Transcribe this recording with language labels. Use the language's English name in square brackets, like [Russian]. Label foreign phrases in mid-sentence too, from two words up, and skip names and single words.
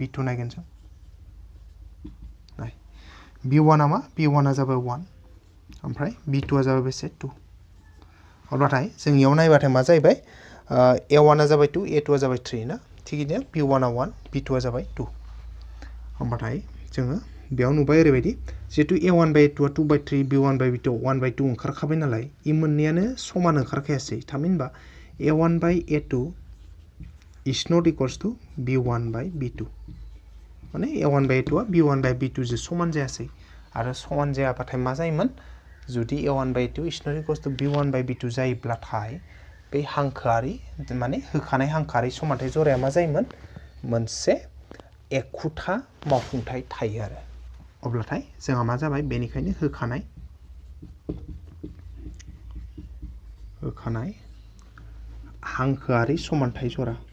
[Bodo] b2 नायगोन जों नाय b1 आ मा b1 आ जाबाय 1 ओमफ्राय b2 आ जाबाय बेसे 2 अब्लाथाय जों इयाव नायबाथाय मा जाहैबाय a1 आ जाबाय 2 a2 आ जाबाय 3 ना थिगैनो b1 आ 1 b2 आ जाबाय 2 होमबाथाय जोङो बेयाव नुबाय ओरैबायदि जिहेतु a1 / a2 आ 2/3 b1 / b2 1/2 ओंखारखाबाय नालाय इ मोननैयानो समान ओंखारखायासै थामहिनबा a1 / a2 [English] is not equals to [Bodo] b1 / b2 माने a1 / a2 आ b1 / b2 जों समान जायासै आरो समान जायाबाथाय मा जायोमोन जुदि a1 / a2 [English] is not equals to [Bodo] b1 / b2 जायोब्लाथाय बे हांखोआरि माने होखानाय हांखोआरि समानथाय जराया मा जायोमोन मोनसे एखुथा मावफुंथाय थायो आरो अब्लाथाय जोंहा मा जाबाय बेनिखायनो होखानाय हांखोआरि समानथाय जरा